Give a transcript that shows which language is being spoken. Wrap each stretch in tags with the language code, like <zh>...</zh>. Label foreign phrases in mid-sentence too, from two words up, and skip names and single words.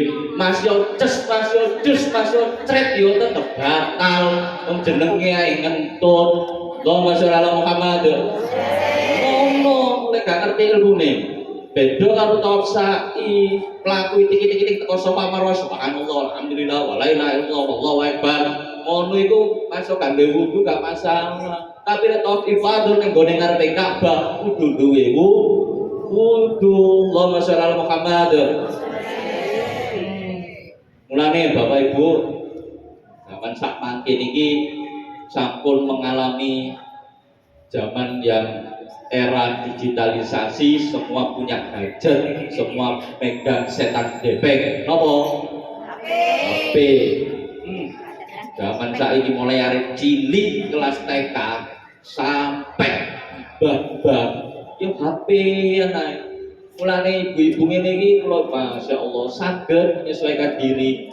<jv>Mas yo ces, mas yo dus, mas yo cret yo tetep batal. Wong jenenge ae ngentut.</jv> <ar>اللهم صل على محمد.</ar> <jv>Ngono lek gak ngerti ilmune. Beda karo</jv> <ar>طواف سعي,</ar> <jv>mlaku titik-titik teko Safa Marwah</jv> <ar>سبحان الله الحمد لله ولا إله إلا الله والله أكبر.</ar> <jv>Ngono iku masuk kangge wudu gak masalah. Tapi nek</jv> <ar>طواف الإفاضة</ar> <jv>ning gone ngarepe Ka'bah kudu duwe wudu.</jv> <ar>اللهم صل على محمد.</ar> <jv>Mulane Bapak Ibu, zaman sak mangke niki sampun</jv> <id>mengalami zaman yang era digitalisasi, semua punya gadget, semua megang</id> <jv>setan depek. Nopo? HP. Zaman saiki mulai arek cilik kelas TK sampai bab-bab yo HP ae. Mulane ibu-ibu ngene iki kula masyaallah saged</jv> <id>menyesuaikan diri.</id>